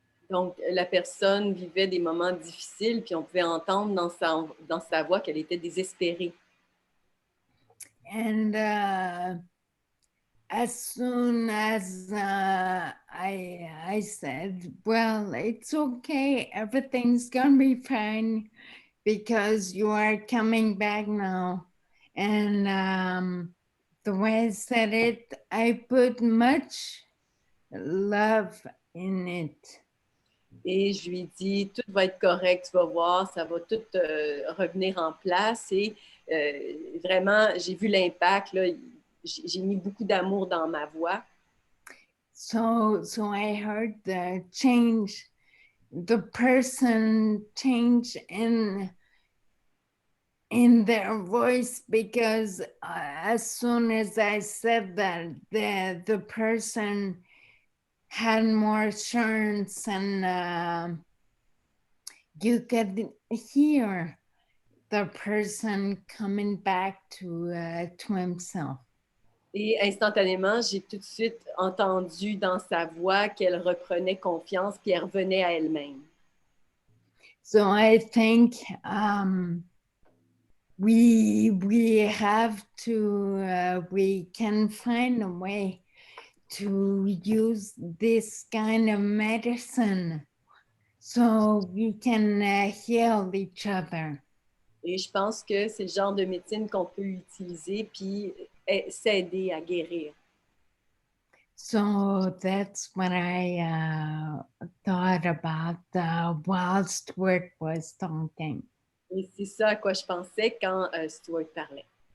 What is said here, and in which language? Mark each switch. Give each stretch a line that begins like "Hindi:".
French: Donc, la personne vivait des moments difficiles, puis on pouvait entendre dans sa voix qu'elle était désespérée.
English: And as soon as I said, well, it's okay, everything's gonna be fine because you are coming back now. And the way I said it, I put much love in it.
French: Et je lui ai dit, tout va être correct, tu vas voir, ça va tout revenir en place. Et vraiment, j'ai vu l'impact, là, j'ai mis beaucoup d'amour dans ma voix.
English: So I heard the change, the person change in their voice because as soon as I said that, the person had more assurance, and you could hear the person coming back to himself.
French: Et instantanément, j'ai tout de suite entendu dans sa voix qu'elle reprenait confiance puis elle revenait à elle-même.
English: So I think we have to, we can find a way to use this kind of medicine so we can heal each other.
French: Et je pense que c'est le genre de médecine qu'on peut utiliser puis s'aider à guérir.
English: So that's what I thought about while Stuart was talking.
French: Et c'est ça à quoi je pensais quand Stuart parlait.